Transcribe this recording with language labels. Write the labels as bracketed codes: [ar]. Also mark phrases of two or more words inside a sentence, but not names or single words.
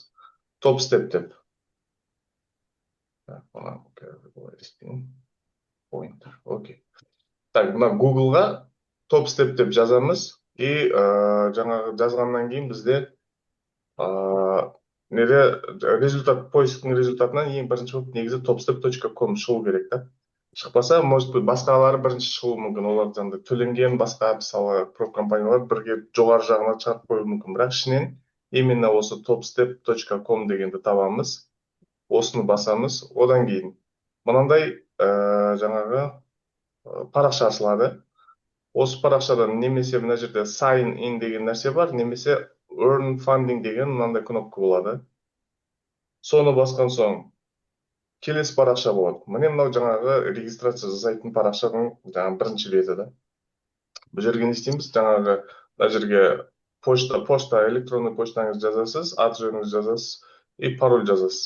[kk] Топстеп деп. Окей. Так, мына Googleға топстеп деп жазамыз. И жаңағы жазғаннан кейін бізде неде поисктің результатынан ең бірінші болып негізі topstep.com шығу керек та. Шықпаса, [ru] может быть, [kk] басқалары бірінші шығуы мүмкін. Олар жаңағыдай төленген басқа мысалы проб компаниялар бірге жоғары жағына шығарып қоюы мүмкін. Бірақ ішінен именно осы topstep.com дегенді табамыз. Осыны басамыз. Одан кейін мынандай жаңағы парақша ашылады. Осы парақшадан немесе мына жерде [en] sign in [kk] деген нәрсе бар, немесе [en] earn funding [kk] деген мынандай кнопка болады. Соны басқан соң келесі парақша болады. Міне мынау жаңағы регистрация жасайтын парақшаның жаңағы бірінші беті да. Бұл жерге не істейміз? Жаңағы мына жерге почта, электронный поштаңызды жазасыз, аты жөніңізді жазасыз и пароль жазасыз.